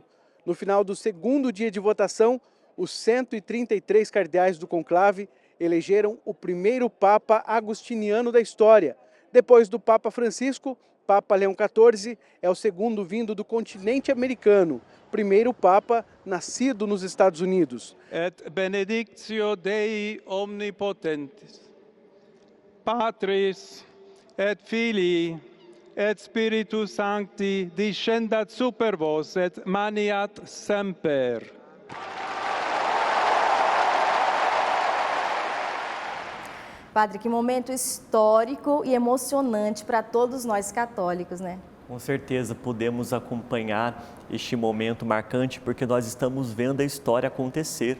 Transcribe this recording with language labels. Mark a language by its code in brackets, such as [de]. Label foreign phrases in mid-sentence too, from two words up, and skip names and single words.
[pt] No final do segundo dia de votação, os 133 cardeais do conclave elegeram o primeiro Papa agostiniano da história. Depois do Papa Francisco, Papa Leão XIV é o segundo vindo do continente americano, primeiro Papa nascido nos Estados Unidos. [la] Et benedictio Dei omnipotentes, Patris et Filii et Spiritus Sancti descendat super vos et maniat semper. [pt] Padre, que momento histórico e emocionante para todos nós católicos, né? Com certeza podemos acompanhar este momento marcante porque nós estamos vendo a história acontecer.